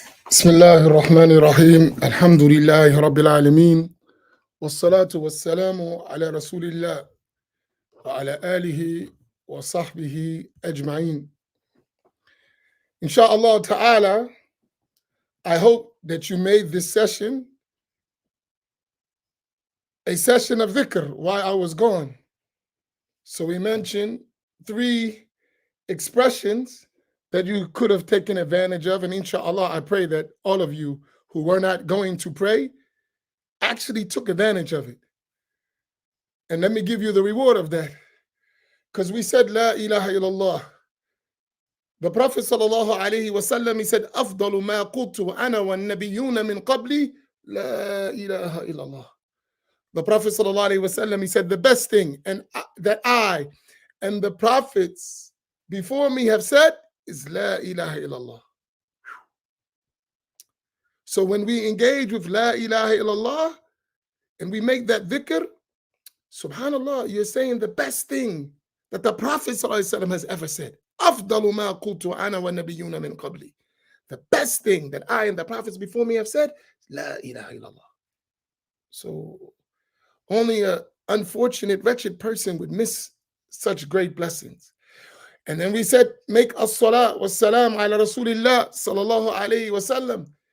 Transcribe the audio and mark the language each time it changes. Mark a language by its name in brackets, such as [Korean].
[Arabic] بسم الله الرحمن الرحيم الحمد لله رب العالمين والصلاة والسلام على رسول الله وعلى آله وصحبه أجمعين. [English] Inshallah ta'ala, I hope that you made this session a session of dhikr while I was gone. So we mentioned 3 expressions that you could have taken advantage of, and inshallah, I pray that all of you who were not going to pray actually took advantage of it. And let me give you the reward of that. Because we said, La ilaha illallah. The Prophet sallallahu alayhi wasallam, he said, [Arabic] أفضل ما قلت أنا والنبيون من قبلي لا إله إلا الله. [English] The Prophet sallallahu alayhi wasallam, he said, the best thing and that I and the prophets before me have said is La ilaha illallah. So when we engage with La ilaha illallah and we make that dhikr, subhanallah, you're saying the best thing that the Prophet ﷺ has ever said. [Arabic] أفضل ما قلت أنا والنبيون من قبلي. [English] The best thing that I and the prophets before me have said, La ilaha illallah. So only an unfortunate, wretched person would miss such great blessings. And then we said, make as-salat wa salam ala Rasulillah sallallahu alayhi wa sallam.